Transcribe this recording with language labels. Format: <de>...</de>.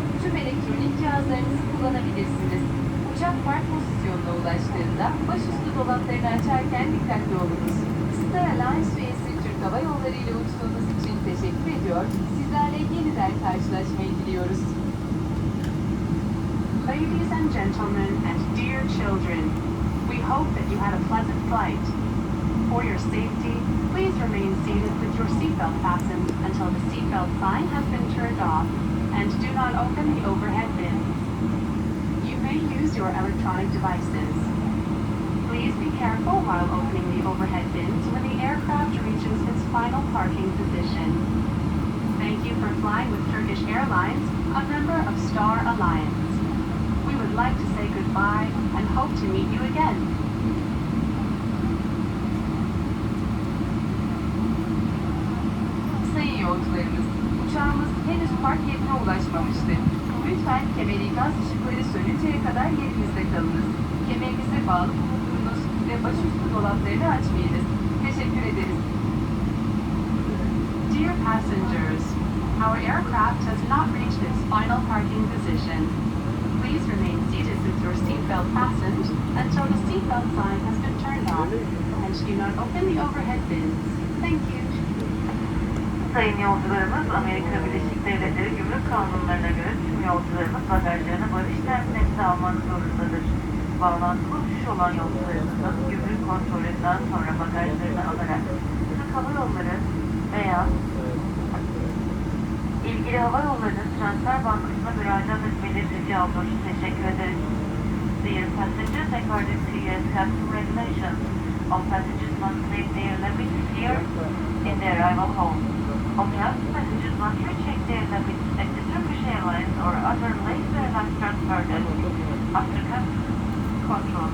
<tr>Tüm elektronik cihazlarınızı kullanabilirsiniz. Uçak park pozisyonuna ulaştığında başüstü dolaplarını açarken dikkatli olunuz. Star Alliance üyesi Türk Hava Yolları ile uçtuğunuz için teşekkür ediyor. Sizlerle yeniden karşılaşmayı diliyoruz.</tr> <en>Ladies and gentlemen and dear children, we hope that you had a pleasant flight. For your safety, please remain seated with your seatbelt fastened until the seatbelt sign has been turned off, and do not open the overhead bins. You may use your electronic devices. Please be careful while opening the overhead bins when the aircraft reaches its final parking position. Thank you for flying with Turkish Airlines, a member of Star Alliance. We would like to say goodbye and hope to meet you again.</en> <tr>Sayın yolcularımız, uçağımız henüz park yerine ulaşmamıştır. Lütfen kemer ikaz ışıkları sönünceye kadar yerinizde kalınız. Kemerinizi bağlı bulundurunuz ve başüstü dolaplarını açmayınız. Teşekkür ederiz.</tr> <en>Dear passengers, our aircraft has not reached its final parking position. Please remain seated with your seatbelt fastened until the seatbelt sign has been turned off, and do not open the overhead bins. Thank you.</en> <tr>Sayın yolcularımız, Amerika Birleşik Devletleri Gümrük Kanunlarına göre tüm yolcularımız bagajlarını barış temsilcisi almak zorundadır. Bağlantılı uçuş olan yolcularımızın gümrük kontrolünden sonra bagajlarını alarak Türk Hava Yolları veya ilgili hava yollarının transfer bankasına müracaat etmeleri rica olunur. Teşekkür ederiz.</tr> <en>Dear passengers, according to U.S. Customs regulations, all passengers must leave their luggage here in their arrival home. On behalf of passengers must recheck their luggage at the Turkish Airlines or other later airlines transfer desk after customs control.</en>